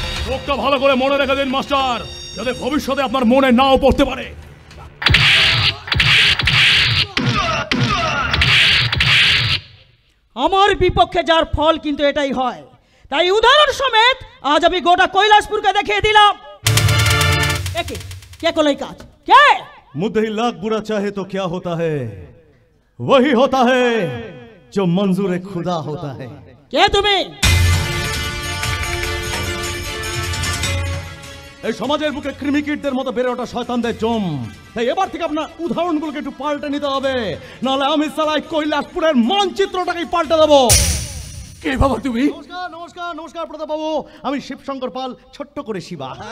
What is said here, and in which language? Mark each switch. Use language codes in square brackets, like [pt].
[bn] লোকটা ভালো করে মনে রেখে দিন মাস্টার, যাতে ভবিষ্যতে আপনার মনে নাও পড়তে পারে। আমার বিপক্ষে যার ফল কিন্তু এটাই হয়, তাই উদাহরণ সমেত আজ আমি গোটা কৈলাসপুরকে দেখিয়ে দিলাম। একে কে করলো কাজ? কে? [hi] मुद्दई लाख बुरा चाहे तो क्या होता है, वही होता है जो मंजूर खुदा होता है। [bn] কে তুমি? এই সমাজের বুকে ক্রিমিকিটদের মতো বেড়ে ওঠা শয়তানদের জম, তাই এবার থেকে আপনার উদাহরণগুলোকে একটু পাল্টে নিতে হবে, নাহলে আমি সালাই কৈলাসপুরের মানচিত্রটাকেই পাল্টে দেবো। কে বাবা তুমি? নমস্কার নমস্কার নমস্কার প্রতাপ বাবু, আমি শিবশঙ্কর পাল, ছোট্ট করে শিবা।